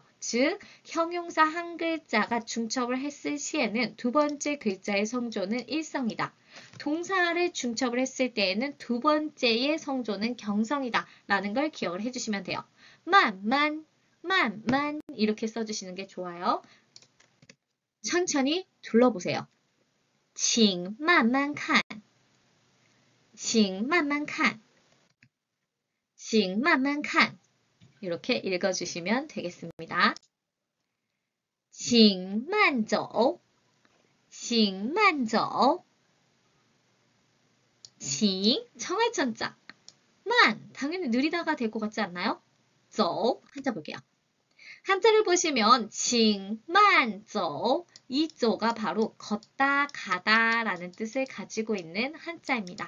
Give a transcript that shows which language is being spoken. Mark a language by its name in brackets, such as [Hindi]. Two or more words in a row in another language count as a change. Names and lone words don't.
[Korean] 즉, 형용사 한 글자가 중첩을 했을 시에는 두 번째 글자의 성조는 일성이다. 동사를 중첩을 했을 때에는 두 번째의 성조는 경성이다 라는 걸 기억을 해주시면 돼요. 만 이렇게 써주시는 게 좋아요. 천천히 둘러보세요. [Chinese] 请慢慢看请慢慢看请慢慢看 [Korean] 이렇게 읽어주시면 되겠습니다. [Chinese] 请慢走请慢走 [Korean] 칭, 청할천자. 만, 당연히 느리다가 될 것 같지 않나요? 走, 한자 볼게요. 한자를 보시면 칭, 만, 走, 이 走가 바로 걷다, 가다 라는 뜻을 가지고 있는 한자입니다.